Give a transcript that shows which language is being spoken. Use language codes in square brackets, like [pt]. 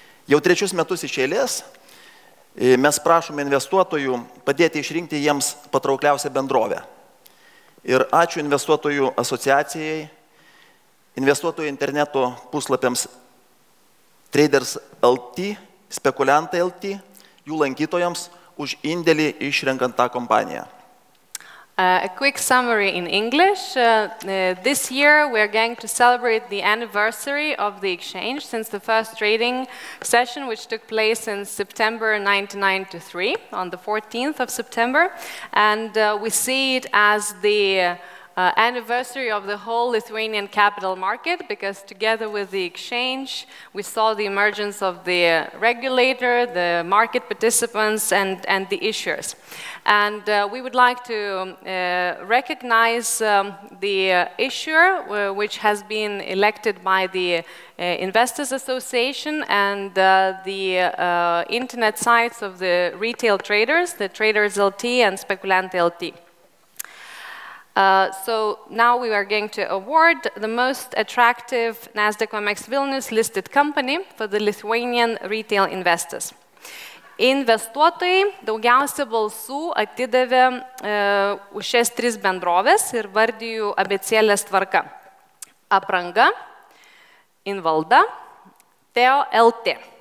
[lt] Jau 3 metus iš eilės mes prašome investuotojų padėti išrinkti jiems patraukliausią bendrovę. Ir ačiū investuotojų asociacijai, investuotojų interneto puslapiams Traders LT, Spekuliantai LT, jų lankytojams už indėlį išrenkant tą kompaniją. [en] A quick summary in English. This year we are going to celebrate the anniversary of the exchange since the first trading session, which took place in September 1993, on the 14th of September. And we see it as the anniversary of the whole Lithuanian capital market, because together with the exchange, we saw the emergence of the regulator, the market participants, and the issuers. And we would like to recognize the issuer, which has been elected by the Investors Association and the internet sites of the retail traders, the Traders LT and Spekuliantai LT. So now we are going to award the most attractive Nasdaq OMX Vilnius listed company for the Lithuanian retail investors. [lt] Investuotojai daugiausia balsų atidavė už šias 3 bendrovės ir vardiju abėcėlės tvarka. Apranga, Invalda, Teo LT.